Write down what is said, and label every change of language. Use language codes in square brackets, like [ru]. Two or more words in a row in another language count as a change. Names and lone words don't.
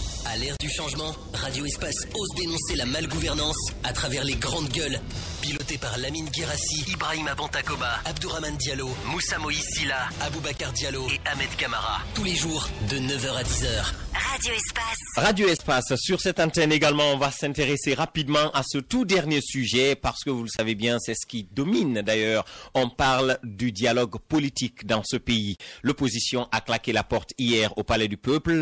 [fr] À l'ère du changement, Radio Espace ose dénoncer la malgouvernance à travers les grandes gueules. Piloté par Lamine Guérassi, Ibrahima Bantakoba, Abdourahmane Diallo, Moussa Moïse Silla, Aboubacar Diallo et Ahmed Kamara. Tous les jours de 9h à 10h. Radio Espace. Radio Espace. Sur cette antenne également, on va s'intéresser rapidement à ce tout dernier sujet parce que vous le savez bien, c'est ce qui domine d'ailleurs. On parle du dialogue politique dans ce pays. L'opposition a claqué la porte hier au Palais du Peuple.